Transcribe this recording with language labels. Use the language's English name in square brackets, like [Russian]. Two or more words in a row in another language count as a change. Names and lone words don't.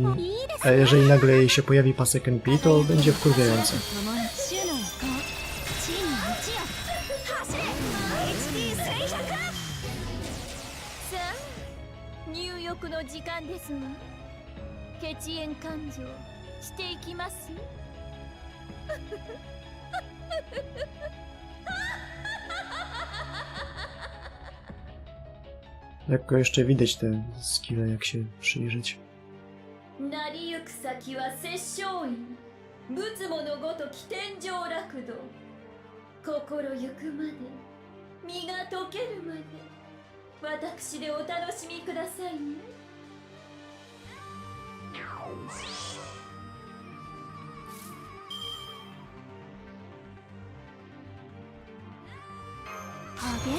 [Polish] A jeżeli nagle jej się pojawi pasek NP, to będzie wkurwiające. [Japanese] 入浴の時間ですわ。血縁勘定していきます。 [Polish] Lekko jeszcze widać te skille, jak się przyjrzeć. [Japanese] 成りゆく先は摂政院、仏母のごとき天上楽土。心ゆくまで、身が溶けるまで、私でお楽しみくださいね。加減？